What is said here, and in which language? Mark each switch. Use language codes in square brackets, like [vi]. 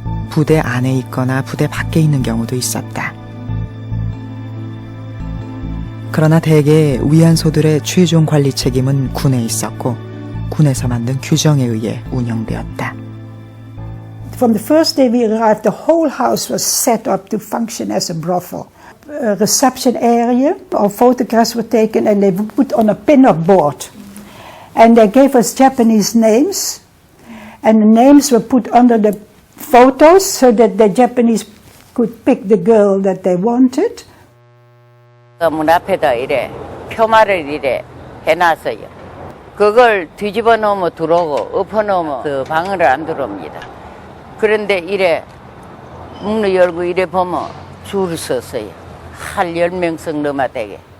[ko] 부대 안에 있거나 부대 밖에 있는 경우도 있었다. 그러나 대개 위안소들의 최종 관리 책임은 군에 있었고 군에서 만든 규정에 의해 운영되었다. [en] From the first day we arrived, the whole house was set up to function as a brothel. A reception area, our photographs were taken and they were put on a pin-up board. And they gave us Japanese names, and the names were put under the photos so that the Japanese could pick the girl that they wanted. [ko] 문 앞에다 이래 표말을 이래 해놨어요. 그걸 뒤집어 놓으면 들어오고 엎어 놓으면 그 방을 안 들어옵니다. 그런데 이래 문을 열고 이래 보면 줄을 섰어요. 한 10명씩 넘어 되게.